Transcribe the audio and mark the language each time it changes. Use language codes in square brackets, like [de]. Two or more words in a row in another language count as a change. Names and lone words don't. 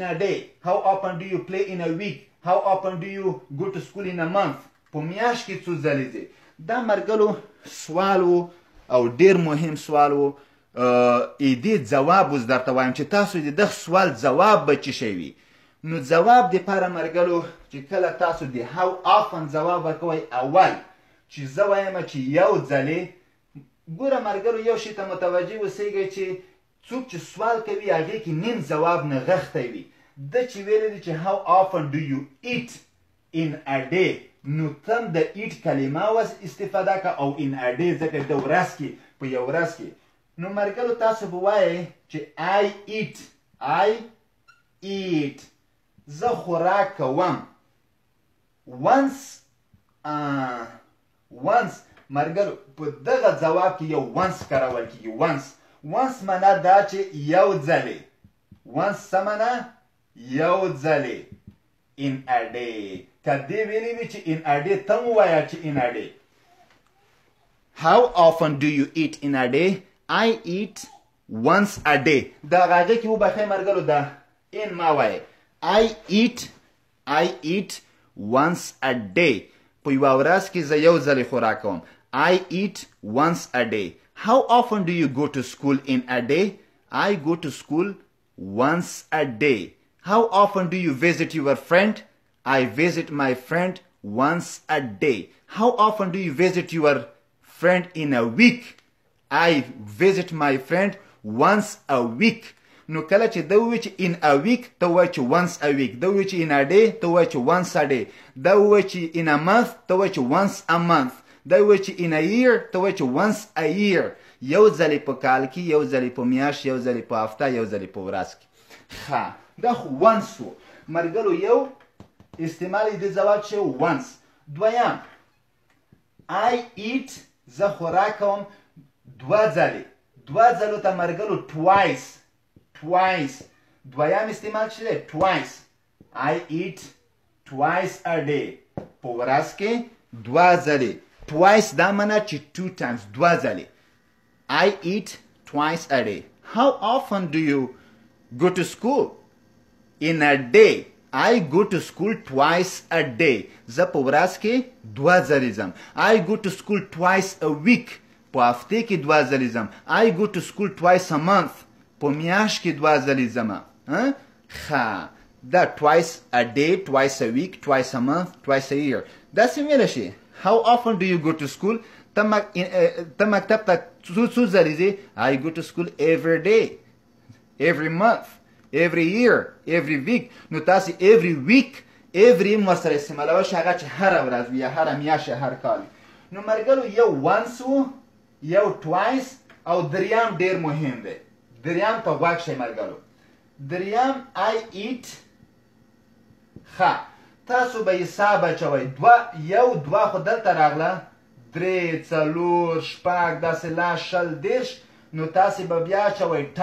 [en] a day how often do you play in a week how often do you go to school in a month [ps] په میاشت کې څو ځلې ځې دا مرګلو سوال و او ډېر مهم سوال و دې ځواب اوس درته وایم چې تاسو د دغه سوال ځواب به څه شی وي نو ځواب دپاره مرګلو چې کله تاسو د [en] how often [ps] ځواب ورکوئ اول چې زه وایم چې یو ځلې ګوره مرګلو یو شي ته متوجه اوسئ چې څوک چې سوال کوي هغې کې نیم ځواب نغښتی وي ده چې ویلی دی چې [en] how often do you eat in a day [ps] نو تم د eat کلمه وس استفاده که او [en] in a day [ps] ځکه د ورځ کې په یو ورځ کې نو مرګلو تاسو به وایئ چې I eat زه خوراک کوم once مرګلو په دغه ځواب کې یو once کارول کېږي once معنا دا چې یو ځلې once څه معنا یو ځلې [en] in a day [ps] که دې ویلي وي چې [en] in a day [ps] ته مو وایه چې [en] in a day how often do you eat in a day I eat once a day [ps] دا هغه کې وبخئ مرګلو دا in ما وایه [en] I eat once a day [ps] په یوه ورځ کې زه یو ځلې خوراک کوم [en] I eat once a day how often do you go to school in a day I go to school once a day how often do you visit your friend I visit my friend once a day how often do you visit your friend in a week I visit my friend once a week [ps] نو کله چې دا ووایي چې [en] in a week [ps] ته ووایي چې [en] once a week [ps] دا ووایي چې [en] in a day [ps] ته ووایي چې [en] once a day [ps] دا ووایي چې [en] in a month [ps] ته ووایي چې [en] once a month [ps] دا ووایي چې [en] in a year [ps] ته ووایي چې [en] once a year [ps] یو ځلې په کال کې یو ځلې په میاشت یو ځلې په هفته یو ځلې په ورځ کې ښه دا خو once و مرګلو یو استعمال یې د ځواب چې once دویم [en] I eat [ps] زه خوراک کوم دوه ځلو ته مرګلو twice دویم استعمال چې دی [en] twice I eat twice a day [ps] په ورځ کې دوه ځلې [en] twice [ps] دا معنا چې [en] two times [ps] دوه ځلې [en] I eat twice a day how often do you go to school in a day I go to school twice a day [ps] زه په ورځ کې دوه ځلې ځم [en] I go to school twice a week [ps] په هفته کې دوه ځلې ځم [en] I go to school twice a month [ps] په میاشت کې دوه ځلې ځم ښه [en] دا twice a day twice a week twice a month twice a year [ps] داسې ویلی شي [en] how often do you go to school [ps] ته مکتب ته څو ځلې ځې [en] I go to school every day every month every year every week [ps] نو تاسې [en] every [ps] week every ورسره استعمالوی شي هغه چې هره ورځ وي یا هره میاشت یا هر کال نو مرګلو یو once و یو twice او دریم ډیر مهم دی دریم ته غوږ شئ مرګلو دریم [en] I eat [ps] ښه تاسو به حساب اچوئ یو دوه خو دلته راغله درې څلور شپږ داسې لا شل دېرش نو تاسې به بیا اچوئ